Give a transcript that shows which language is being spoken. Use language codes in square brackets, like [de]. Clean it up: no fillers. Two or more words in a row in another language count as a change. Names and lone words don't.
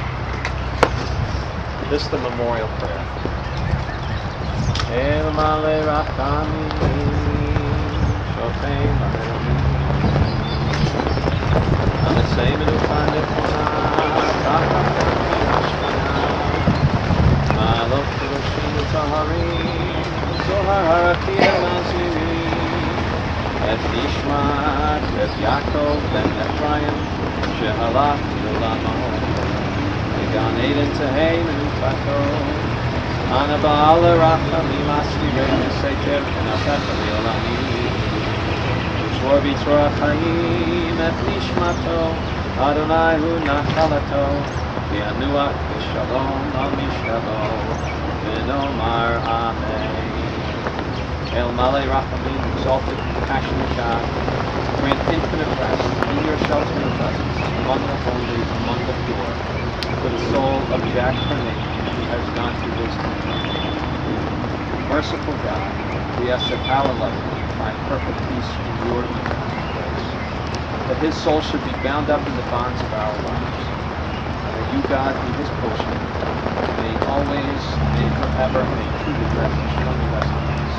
[en] This is the memorial prayer. [he] אל מלא רחמים המצא מנוחה נכונה תחת מעלות קדושים וטהורים, כזוהר הרקיע מזהירים את ישמעאל את יעקב בן אפרים, שהלך לעולמו בגן עדן תהא מנוחתו אנא בעל הרחמים הסתירהו בסתר כנפיך לעולמים וצרור בצרור החיים את נשמתו ה' הוא נחלתו וינוח בשלום על משכבו ונאמר אמן. אל מלא רחמים, [en] exalted, compassionate God, grant infinite rest in your sheltering presence, among the holy, among the pure, for the soul of Jack Pernatin, who has gone to wisdom. Merciful God, we ask that our love find perfect peace in your eternal grace, that his soul should be bound up in the bonds of our lives, and that you, God, be his portion, may always, may forever, may truly rest in peace.